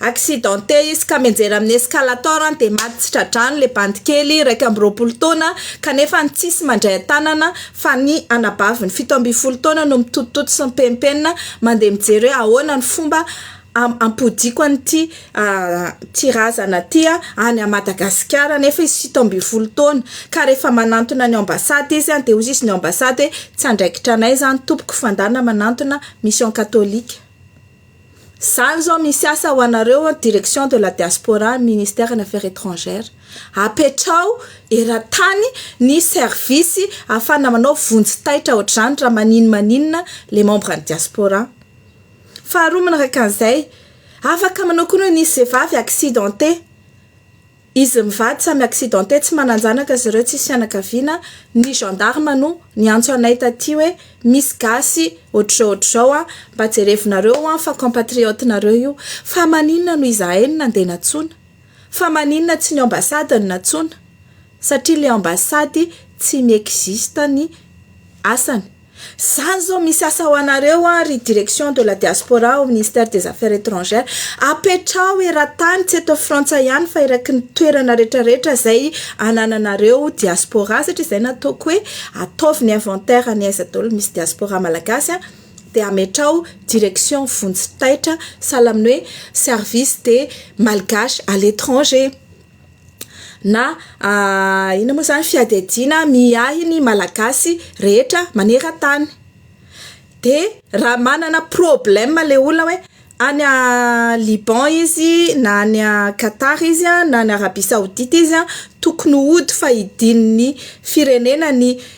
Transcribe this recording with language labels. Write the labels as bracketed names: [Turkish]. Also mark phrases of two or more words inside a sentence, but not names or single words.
[Malagasy] accidenté izy ka menjera amin'ny escalator de maty tsy tradrano le bandy kely 2 taona kanefa tsisy mandray tanana fa ny anabaviny 17 taona no mitotototo sy mipempenina mandeha mijery hoe ahoana ny fomba ampodiko an'ity tirazana ty any Madagasikara nefa izy 17 taona ka rehefa manantona ny ambasady izy de ozy izy ny ambasady tsy andraikitra anay zany tompoko fandana manantona [French] mission catholique. [Malagasy] Zany zao misy asa ho anareo [French] direction de la diaspora ministère des affaires étrangères [Malagasy] apetrao eran-tany ny service afana manao vonjy-taitra ohatr'izany raha maninona [French] les membres de diaspora. [Malagasy] Faharoa manaraka an'izay afaka manao koa ny vehivavy accidenté izy mivady samy accidenté tsy mananjanaka zareo tsisy fianakaviana ny gendarme no niantso anay taty hoe misy gasy ohatr'izao mba jerevinareo fa compatriote nareo io fa maninona no izahay no nandeha natsona fa maninona tsy ny ambasady no natsona satria le ambasady tsy miexiste ny asany. Zany zao misy asa ho anareo ry [French] direction de la diaspora au ministère des affaires étrangères [Malagasy] apetrao eran-tany tsy eto Frantsa ihany fa eraky ny toerana rehetrarehetra zay anananareo diaspora satria zay nataoko hoe ataovy ny inventaire ny aiza daholo misy diaspora malagasy de ametrao direction vonjy-taitra sahala amin'ny hoe [French] service des malgaches à l'étranger [Malagasy] na ina moa zany fiadedina miahy ny malagasy rehetra maneran-tany de raha manana problème le olona hoe any Liban izy na any Qatar izy na any Arabie Saoudite izy tokony hody fa idin'ny firenena ny